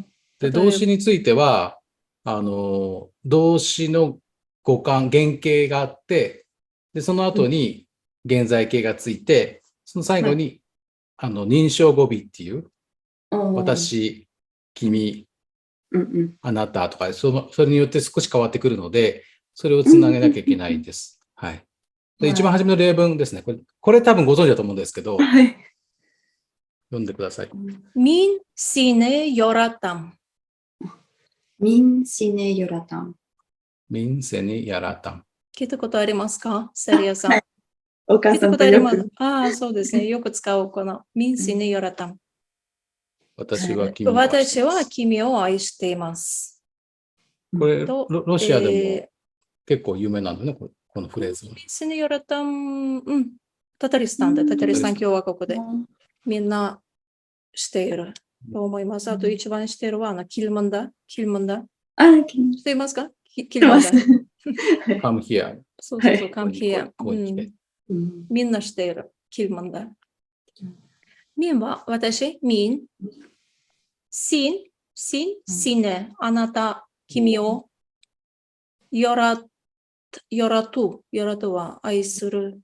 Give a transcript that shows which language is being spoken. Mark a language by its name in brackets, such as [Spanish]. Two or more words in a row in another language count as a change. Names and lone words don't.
[Japanese] で、動詞については、動詞の語感、原型があって、で、その後に現在形がついて、その最後に、認証語尾っていう、私、君、あなたとか、それによって少し変わってくるので、それをつなげなきゃいけないです。はい。で、一番初めの例文ですね。これ多分ご存知だと思うんですけど、はい。読んでください。 [Tatar] Min seni yaratam. Min seni yaratan. Мин сине яратам. [Japanese] 聞いたことありますかセリアさん。はいお母聞いたさんことあります。とよく。ああ、そうですね。よく使うこの。 [Tatar] Min seni yaratam. [Japanese] 私は君を愛して私いますは君を愛しています。これ、とロシアでも結構有名なんだね、このフレーズは。 [Tatar] Min seni yaratam. [Japanese] タタリスタンで、タタリスタン共和国でみんなしていると思います。あと一番しているは、 [Tatar] Кил монда. Кил монда. [Japanese] していますか [Tatar] Кил монда. [English] Come here. [Japanese] そうそうそう、 [English] come here。 [Japanese] ここに来て。みんなしている。 [Tatar] Кил монда. [Japanese] ミンは私、ミン。シン、シネ、あなた、君を。ヨラトは愛する。